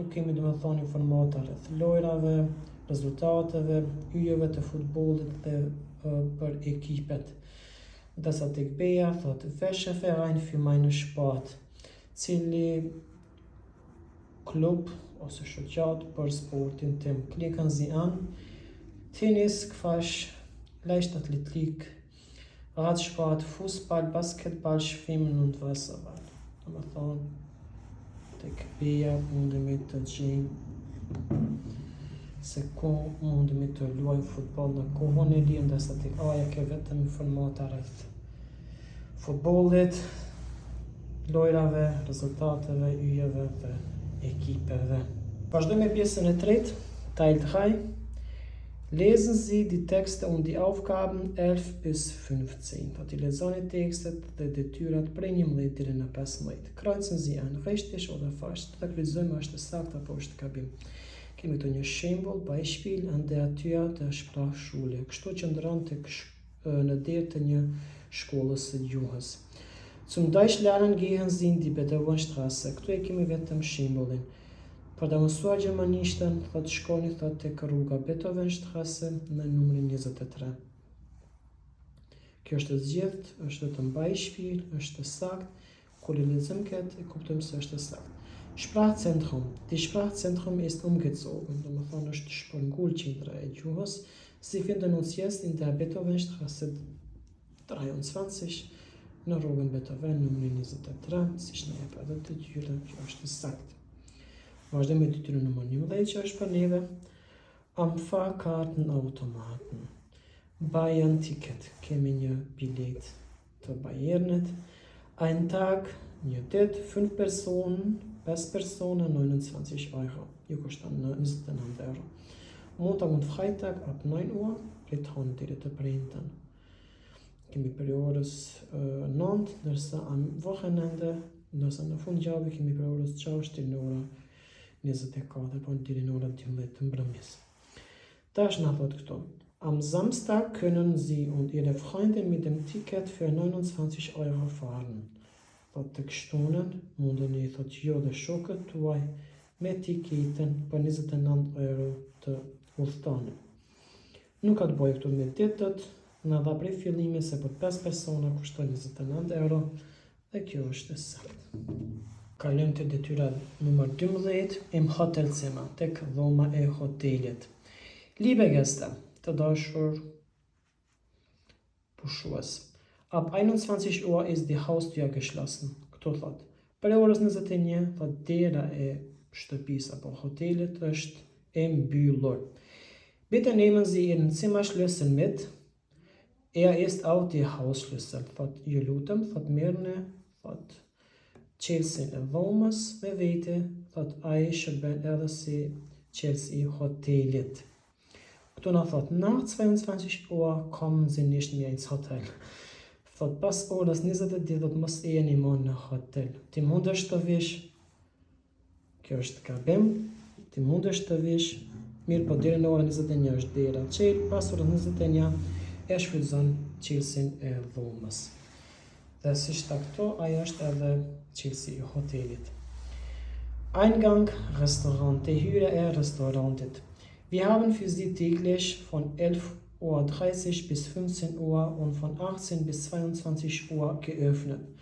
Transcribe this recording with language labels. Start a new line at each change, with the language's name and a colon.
Albanian: Këtu kemi do të thonë informata rreth lojrave, rezultateve, yjeve të futbollit dhe për ekipet. Ndërsa tek Bea thot welcher Verein für meinen Sport, cili klub ose shoqat për sportin tim.
German: Klicken Sie an Tennis, Squash, Leichtathletik, Radsport, Fußball, Basketball, Schwimmen und Wasserball.
Albanian: Do të thonë tek Bea mundemi të gjejmë se ku mundemi të luajmë futboll në kohën e lirë, ndërsa tek Aja ke vetëm informata rreth futbollit, lojrave, rezultateve, yjeve dhe ekipeve. Vazhdojmë me pjesën e tretë, Teil 3.
German: Lesen Sie die Texte und die Aufgaben 11 bis 15.
Albanian: Thot I lexoni tekstet dhe detyrat prej 11 deri në 15.
German: Kreuzen Sie an, richtig oder falsch.
Albanian: Ta kryqëzojmë është saktë apo është gabim. Kemi këtu një shembull, Beispiel an der Tür der Sprachschule. Kështu që ndron tek në derë të një shkollës së gjuhës.
German: Zum Deutsch lernen gehen Sie in die Beethovenstraße.
Albanian: Këtu e kemi vetëm shembullin. Për të mësuar gjermanishtën, thot shkoni thot tek rruga Beethovenstraße në numrin 23. Kjo është zgjedhët, është vetëm Beispiel, është sakt. Kur I lexojmë këtë, e kuptojmë se është sakt.
German: Sprachzentrum. Die Sprachzentrum ist umgezogen.
Albanian: Do të thonë është shpërngul qendra e gjuhës. Sie finden uns jetzt in der Beethovenstraße 23 në rrugën Beethoven numrin 23, siç na jep edhe të gjyra, kjo është sakt. Vazhdojmë me detyrën numër 11 që është për neve. Am Fahrkartenautomaten. Bayern-Ticket. Kemi një bilet të Bayernit.
German: Ein Tag, një ditë, 5 Personen, 5 Personen, 29 €.
Albanian: Ju kuston 29 €. Montag und Freitag ab 9 Uhr, rithon deri të premten. Kemi për orës 9, ndërsa am Wochenende, ndërsa në fundjavë kemi për orës 6 deri në ora 24, po deri në ora 12 të mbrëmjes. Tash na thot këtu.
German: Am Samstag können Sie und Ihre Freundin mit dem Ticket für 29 € fahren.
Albanian: Thot të kështunën, mundeni thot jo dhe shokët tuaj me tiketën për 29 € të udhtoni. Nuk ka të bëjë këtu me ditët, na dha prej fillimi se për 5 persona kushton 29 € dhe kjo është e saktë. Kalojmë te detyra numër 12, im Hotelzimmer, tek dhoma e hotelit. Liebe Gäste, të dashur pushues.
German: Ab 21 Uhr ist die Haustür geschlossen.
Albanian: Këtu thot. Për orës 21, thot dera e shtëpisë apo hotelit është e mbyllur.
German: Bitte nehmen Sie Ihren Zimmerschlüssel mit. Ist auch die Hausschlüssel.
Albanian: Thot ju lutem, thot merrni, thot qelsin e dhomës me vete, thot ai shërben edhe si qelsi I hotelit.
German: Këtu na thot, nach 22 Uhr kommen Sie nicht mehr ins Hotel.
Albanian: Thot, pas orës 22 do të mos jeni më në hotel. Ti mundesh të vish, kjo është gabim, ti mundesh të vish, mirë po deri në orën 21 është dera qelë, pas orës 21 e shfrytëzon qelësin e dhomës. Dhe si shta këto, ajo është edhe qelësi i hotelit.
German: Eingang, Restaurant, die Hüre Restaurantet. Wir haben für Sie täglich von 11:30 Uhr bis 15 Uhr und von 18 bis 22 Uhr geöffnet.